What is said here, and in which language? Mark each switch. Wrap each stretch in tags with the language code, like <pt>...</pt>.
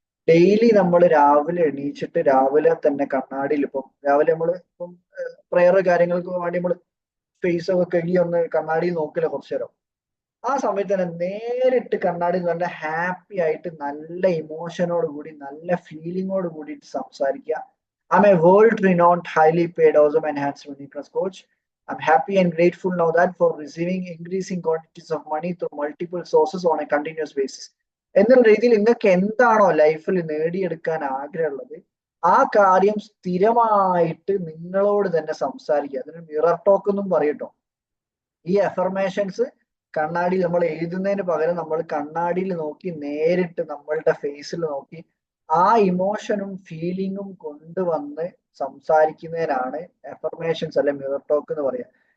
<ml>Daily നമ്മൾ രാവിലെ എണീച്ചിട്ട് രാവിലെ തന്നെ കണ്ണാടിയിൽ ഇപ്പം രാവിലെ നമ്മൾ ഇപ്പം പ്രെയർ കാര്യങ്ങൾക്ക് വേണ്ടി നമ്മൾ ഫേസ് ഒക്കെ കഴുകി ഒന്ന് കണ്ണാടിയിൽ നോക്കില്ല കുറച്ചു നേരം, ആ സമയത്ത് തന്നെ നേരിട്ട് കണ്ണാടി നല്ല ഹാപ്പി ആയിട്ട് നല്ല ഇമോഷനോട് കൂടി നല്ല ഫീലിങ്ങോട് കൂടിയിട്ട് സംസാരിക്കുക.</ml> <en>I'm a world-renowned, highly paid awesome enhancement uniqueness coach. I'm happy and grateful now that for receiving increasing quantities of money through multiple sources on a continuous basis.</en> <ml>എന്നുള്ള രീതിയിൽ നിങ്ങൾക്ക് എന്താണോ ലൈഫിൽ നേടിയെടുക്കാൻ ആഗ്രഹമുള്ളത് ആ കാര്യം സ്ഥിരമായിട്ട് നിങ്ങളോട് തന്നെ സംസാരിക്കുക. അതിന് മിറർ ടോക്ക് എന്നും പറയട്ടോ. ഈ അഫർമേഷൻസ് കണ്ണാടി നമ്മൾ എഴുതുന്നതിന് പകരം നമ്മൾ കണ്ണാടിയിൽ നോക്കി നേരിട്ട് നമ്മളുടെ ഫേസിൽ നോക്കി ആ ഇമോഷനും ഫീലിങ്ങും കൊണ്ടുവന്ന് സംസാരിക്കുന്നതിനാണ് അഫർമേഷൻസ് അല്ലെ മിറർ ടോക്ക് എന്ന് പറയുക.</ml>